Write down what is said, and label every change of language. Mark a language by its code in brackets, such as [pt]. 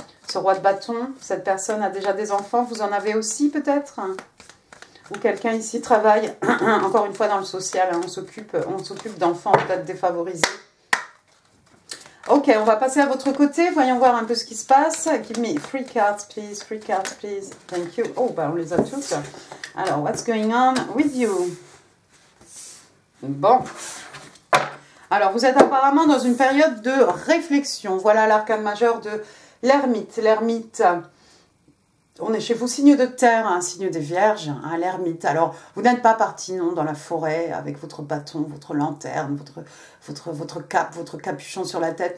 [fr] Ce roi de bâton, cette personne a déjà des enfants. Vous en avez aussi peut-être? Ou quelqu'un ici travaille, encore une fois dans le social, hein, on s'occupe d'enfants peut-être défavorisés. Ok, on va passer à votre côté, voyons voir un peu ce qui se passe. [en] Give me 3 cards, please, 3 cards, please. Thank you. [fr] Oh, on les a toutes. [en] Alors, what's going on with you? [fr] Bon. Alors, vous êtes apparemment dans une période de réflexion. Voilà l'arcane majeur de l'ermite. L'ermite... On est chez vous, signe de terre, un signe des vierges, hein, l'ermite. Alors, vous n'êtes pas parti, non, dans la forêt, avec votre bâton, votre lanterne, votre cape, votre capuchon sur la tête.